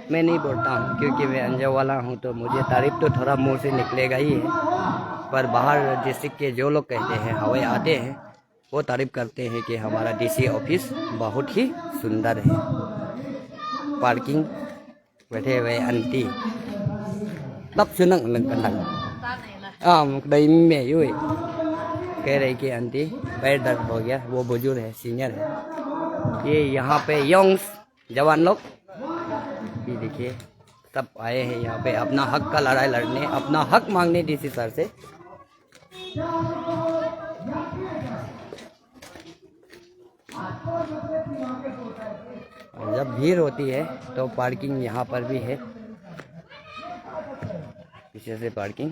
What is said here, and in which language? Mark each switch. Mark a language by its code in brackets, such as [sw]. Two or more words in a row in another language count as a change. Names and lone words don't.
[hi] मैं नहीं बोलता हूँ क्योंकि मैं अंजाव वाला हूँ, तो मुझे तारीफ तो थोड़ा मुंह से निकलेगा ही है, पर बाहर डिस्ट्रिक्ट के जो लोग कहते हैं, हवाई आते हैं, वो तारीफ करते हैं कि हमारा डीसी ऑफिस बहुत ही सुंदर है। पार्किंग बैठे हुए आंटी तब सुनक đầy mẹ vui कह रही कि आंटी पैर दर्द हो गया, वो बुजुर्ग है, सीनियर है। ये यहाँ पे यंग्स जवान लोग ये देखिए सब आए हैं यहाँ पे अपना हक का लड़ाई लड़ने, अपना हक मांगने डीसी सर से। जब भीड़ होती है तो पार्किंग यहाँ पर भी है, पीछे से पार्किंग।